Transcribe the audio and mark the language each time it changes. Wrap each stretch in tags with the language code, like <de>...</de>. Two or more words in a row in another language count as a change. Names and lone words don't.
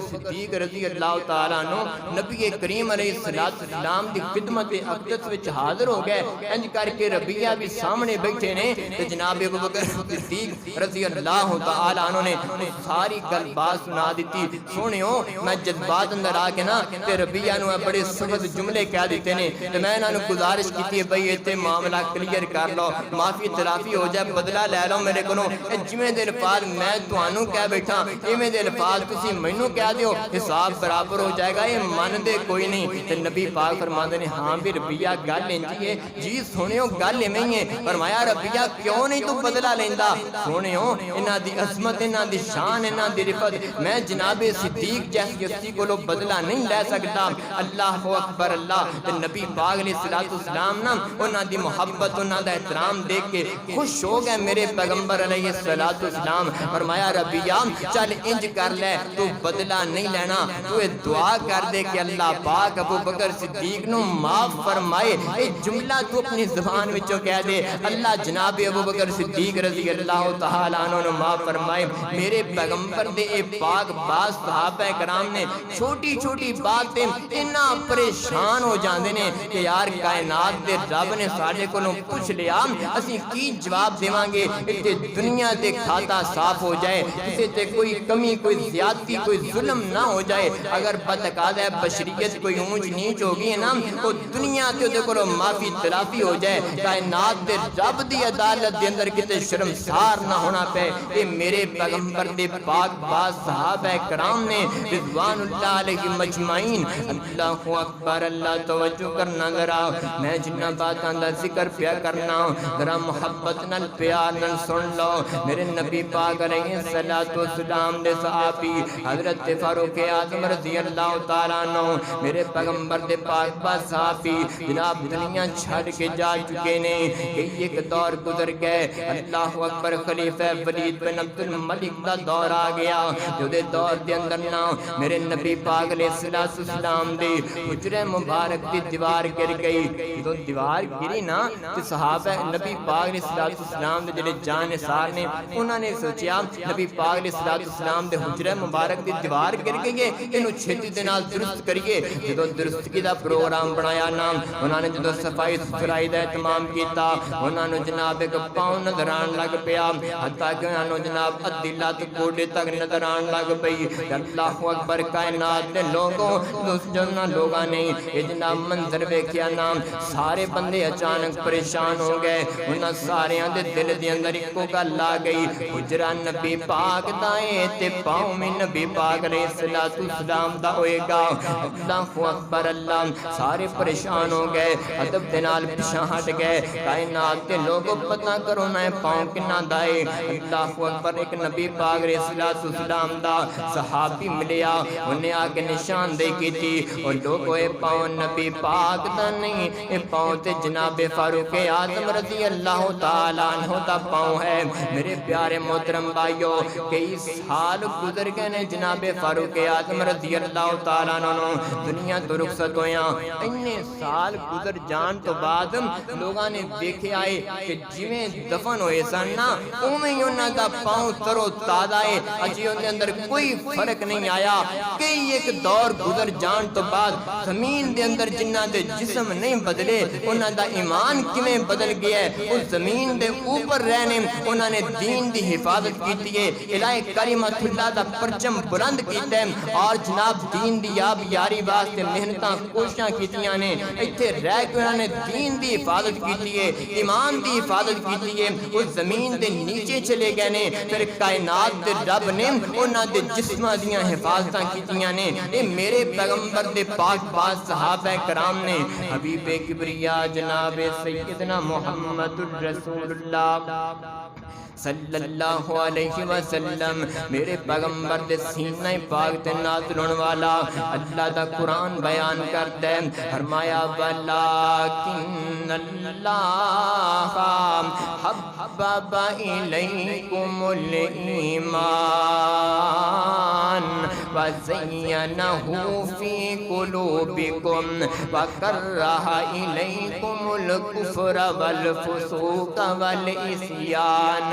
<pa>صدیق</pa> <ar>رضی اللہ تعالیٰ عنہ</ar> <pa>نبی کریم علیہ السلام دی خدمت اقدس وچ حاضر ہو گئے انج کر کے ربیہ بھی سامنے بیٹھے نے تو جناب ابو بکر صدیق</pa> <ar>رضی اللہ تعالیٰ عنہ</ar> <pa>نے ساری گل بات سنا دیتی سونیو میں جذبات اندر آ کے نا تے ربیہ نو بڑے سخت جملے کہہ دیتے نے تو میں انہوں نے گزارش کی بھئی ایتھے معاملہ کلیئر کر لو معافی تلافی ہو جائے بدلہ لے لو میرے کو جویں دے الفاظ میں تانوں کہہ بیٹھا ایویں دے الفاظ تسی مینوں کہہ دیو حساب برابر ہو جائے گا یہ من دے کوئی نہیں تے نبی پاک فرماندے نے ہاں بھی ربیہ گل انجی ہے جی سنیو گل ایویں ہے فرمایا ربیہ کیوں نہیں تو بدلہ لیندا سنیو انہاں دی عظمت انہاں دی شان انہاں دی رفعت میں جناب صدیق جیسی ہستی کو بدلہ نہیں لے سکتا</pa> <ar>اللہ اکبر</ar> <pa>اللہ تے نبی پاک علیہ السلام نا انہاں دی محبت انہاں دا احترام دیکھ کے خوش ہو گئے میرے پیغمبر علیہ السلام فرمایا ربیہ چل انج کر لے تو بدلہ نہیں لینا تو دعا کر دے کہ اللہ پاک ابو بکر صدیق نو معاف فرمائے اے جملہ تو اپنی زبان وچوں کہہ دے اللہ جناب ابو بکر صدیق</pa> <ar>رضی اللہ تعالیٰ عنہ</ar> <pa>نو معاف فرمائے میرے پیغمبر دے اے پاک باز صحابہ کرام نے چھوٹی چھوٹی باتیں اتنا پریشان ہو جاندے نے کہ یار کائنات دے رب نے ساڈے کولوں پوچھ لیا اسی کی جواب دیواں گے تے دنیا دے کھاتا صاف ہو جائے کسے تے کوئی کمی کوئی زیادتی کوئی ظلم نہ ہو جائے اگر بتقاضۂ بشریت کوئی اونچ نیچ ہوگی نا تو دنیا تے دے کولوں معافی تلافی ہو جائے کائنات دے رب دی عدالت دے اندر کتے شرمسار نہ ہونا پے اے میرے پیغمبر دے پاک باز صحابہ کرام نے</pa> <ar>رضوان اللہ علیہ مجمعین اللہ اکبر</ar> <pa>اللہ توجہ کرنا ذرا میں جنہ باتاں دا ذکر پیا کرنا ذرا محبت نال پیار نال سن لو میرے نبی پاک علیہ السلام دے صحابی حضرت فاروق اعظم</pa> <ar>رضی اللہ تعالیٰ عنہ</ar> <pa>میرے پیغمبر دے پاک باز صحابی جناب دنیا چھڑ کے جا چکے نے کہ ایک دور گزر گئے</pa> <ar>اللہ اکبر</ar> <pa>خلیفہ ولید بن عبد الملک دا دور آ گیا جو دے دور دے اندر نا میرے نبی پاک علیہ السلام دے حجرہ مبارک دی دیوار گر گئی تو دیوار گری نا تو صحابہ نبی پاک علیہ السلام دے جڑے جان نثار نے انہوں نے سوچیا نبی پاک علیہ السلام دے حجرہ مبارک دی دیوار گر گئی ہے انہوں چھتی دے نال درست کریے جدو درستگی دا پروگرام بنایا نا انہوں نے جدو صفائی ستھرائی دا اہتمام کیتا انہوں نے جناب ایک پاؤں نظران لگ پیا حتیٰ کہ انہوں نے جناب ادھی لات گوڑے تک نظران لگ پئی</pa> <ar>اللہ اکبر</ar> <pa>کائنات دے لوگوں جنہ لوگاں نے یہ جناب منظر ویکھیا نا سارے بندے اچانک پریشان ہو گئے انہاں سارے دے دل دے اندر ایکو گل آ گئی حجرہ نبی پاک دا اے تے پاؤں میں نبی پاک علیہ السلام دا ہوئے گا</pa> <ar>اللہ اکبر</ar> <pa>اللہ سارے پریشان ہو گئے ادب دے نال پیچھے ہٹ گئے کائنات دے لوگوں پتہ کرو نا پاؤں کنا دا اے</pa> <ar>اللہ اکبر</ar> <pa>ایک نبی پاک علیہ السلام دا صحابی ملیا انہیں آ کے نشاندہی کی تھی اور لوگوں پاؤں نبی پاک دا نہیں، اے پاؤں تے جناب فاروق اعظم</pa> <ar>رضی اللہ تعالیٰ عنہ</ar> <pa>دا پاؤں ہے۔ میرے پیارے محترم بھائیو، کئی سال گزر گئے نے جناب فاروق اعظم</pa> <ar>رضی اللہ تعالیٰ عنہ</ar> <pa>دنیا تو رخصت ہویا۔ اننے سال گزر جان تو بعد لوگاں نے دیکھے آئے کہ جویں دفن ہوئے سن نا اوویں ہی انہاں دا پاؤں ترو تازہ ہے، اجی ان دے اندر کوئی فرق نہیں آیا۔ کئی ایک دور گزر جان تو بعد زمین دے اندر جنہاں دے جسم نہیں بدلے انہاں دا ایمان کیویں بدل گیا ہے۔ اس زمین دے اوپر رہنے انہاں نے دین دی حفاظت کیتی ہے، الہ کریمۃ اللہ دا پرچم بلند کیتا ہے، اور جناب دین دی یاب یاری واسطے محنتاں کوششاں کیتیاں نے، ایتھے رہ کے انہوں نے دین دی حفاظت کیتی ہے، ایمان دی حفاظت کیتی ہے۔ اس زمین دے نیچے چلے گئے نے، پھر کائنات دے رب نے انہاں دے جسماں دیاں حفاظتاں کیتیاں نے۔ اے میرے پیغمبر دے پاک باز صحابہ کرام نے حبیب کبریا جناب سیدنا محمد الرسول اللہ</pa> <ar>صلی اللہ علیہ وسلم</ar> <pa>میرے پیغمبر دے سینہ پاک تے نازل ہونے والا اللہ دا قرآن بیان کرتا ہے، فرمایا</pa> <ar>وَلَٰكِنَّ اللَّهَ حَبَّبَ إِلَيْكُمُ الْإِيمَانَ وَزَيَّنَهُ فِي قُلُوبِكُمْ وَكَرَّهَ إِلَيْكُمُ الْكُفْرَ وَالْفُسُوقَ وَالْعِصْيَانَ۔</ar>